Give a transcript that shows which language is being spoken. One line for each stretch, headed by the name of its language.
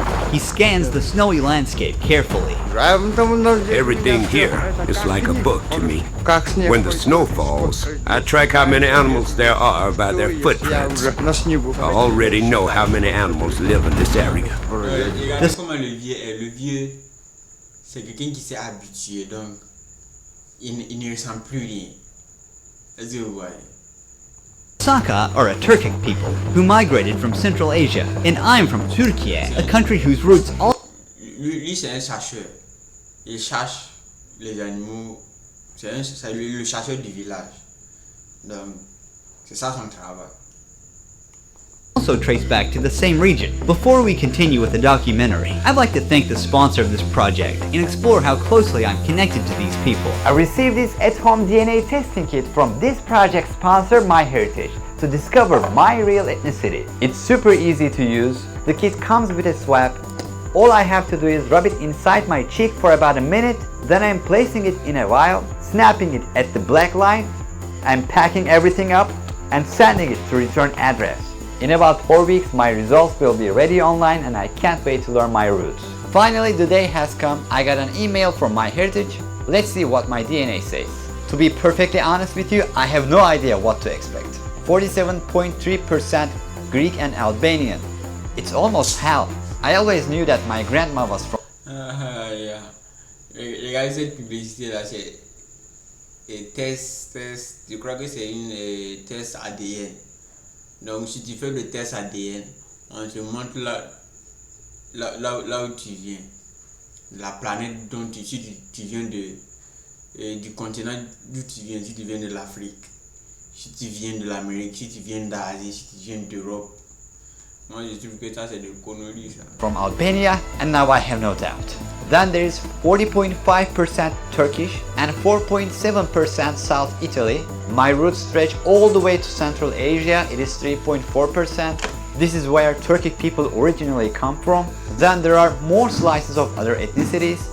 English: He scans the snowy landscape carefully. Everything here is like a book to me. When the snow falls, I track how many animals there are by their footprints. I already know how many animals live in this area.
French: Regardez comment le vieux est. Le vieux, c'est quelqu'un qui s'est habitué, donc il ne ressent plus rien. Est-ce que vous voyez?
English: Saka are a Turkic people who migrated from Central Asia, and I'm from Turkey, a country whose roots all...
French: Lui c'est un chercheur. Il cherche les animaux. C'est le chercheur du village. Donc, c'est ça son travail.
English: Also trace back to the same region. Before we continue with the documentary, I'd like to thank the sponsor of this project and explore how closely I'm connected to these people. I received this at-home DNA testing kit from this project sponsor, MyHeritage, to discover my real ethnicity. It's super easy to use. The kit comes with a swab. All I have to do is rub it inside my cheek for about a minute, then I'm placing it in a vial, snapping it at the black line, I'm packing everything up and sending it to return address. In about 4 weeks, my results will be ready online and I can't wait to learn my roots. Finally, the day has come. I got an email from MyHeritage. Let's see what my DNA says. To be perfectly honest with you, I have no idea what to expect. 47.3% Greek and Albanian. It's almost half. I always knew that my grandma was from... Yeah.
French: Regardez cette publicité là, c'est test, je crois que c'est une test ADN. Donc si tu fais le test ADN, on te montre là où tu viens, la planète dont si tu viens du continent d'où tu viens, si tu viens de l'Afrique, si tu viens de l'Amérique, si tu viens d'Asie, si tu viens d'Europe. Moi je trouve que ça c'est de conneries ça.
English: From Albania, and now I have no doubt. Then there is 40.5% Turkish and 4.7% South Italy. My roots stretch all the way to Central Asia. It is 3.4%. This is where Turkic people originally come from. Then there are more slices of other ethnicities.